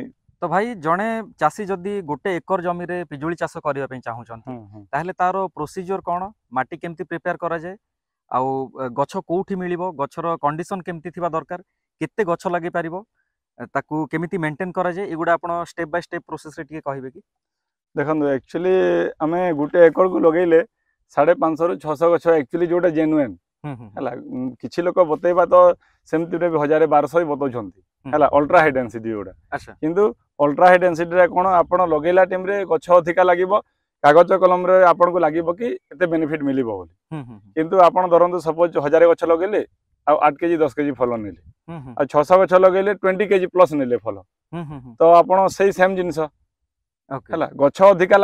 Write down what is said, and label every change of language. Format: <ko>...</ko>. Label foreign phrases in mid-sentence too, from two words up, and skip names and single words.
<or>ତ ଭାଇ ଜଡ଼େ ଚାଷୀ ଯଦି ଗୋଟିଏ ଏକର ଜମି ରେ ପିଜୁଳି ଚାଷ କରନେ ଚାହୁଁ ତାହାହେଲେ ତାର ପ୍ରୋସିଜର କେଉଁ ମାଟି କେମିତି ପ୍ରିପେୟର କରା ଯାଏ ଆଉ ଗଛ କୋଉଠି ମିଳିବ ଗଛର କଣ୍ଡିସନ କେମିତି ଥିବା ଦରକାର କେତେ ଗଛ ଲାଗି ପାରିବ ତାକୁ କେମିତି ମେଣ୍ଟେନ କରା ଯାଏ ଏଗୁଡ଼ା ଆପଣ</or> <en>step by step process</en> <or>ରେ ଟିକେ କହିବେ କି ଦେଖନ୍ତୁ ଆକ୍ଚୁଆଲି ଆମେ ଗୋଟିଏ ଏକର କୁ ଲଗେଇଲେ 550 ରୁ 600 ଗଛ ଆକ୍ଚୁଆଲି ଯୋଉଟା ଜେନୁଇନ ହେଲା କିଛି ଲୋକ ବତେଇବା ତ ସେମିତି ରେ 1200 ବତଉଛନ୍ତି ହେଲା</or> <en>ultra high density</en> <or>ଯୋଉଟା ଅଚ୍ଛା କିନ୍ତୁ</or> <en>ultra high density</en> <or>ରେ କଣ ଆପଣ ଲଗେଇଲା ଟାଇମ ରେ ଗଛ ଅଧିକା ଲାଗିବ କାଗଜ କଲମ ରେ ଆପଣ କୁ ଲାଗିବ କି ଏତେ ବେନିଫିଟ ମିଳିବ ବୋଲି କିନ୍ତୁ ଆପଣ ଧରନ୍ତୁ ସପୋଜ 1000 ଗଛ ଲଗେଇଲେ ଆ 8 କେଜି 10 କେଜି ଫଳ ନେଲେ ଆ 600 ଗଛ ଲଗେଇଲେ आ 8 केजी 10 केजी फल नेले आ 600 गछ लगेले</or> <en>20 kg plus</en> <or>ନେଲେ ଫଳ ତ ଆପଣ ସହି ସେମ ଜିନିଷ ହେଲା ଗଛ ଅଧିକା ଲାଗିଲା</or>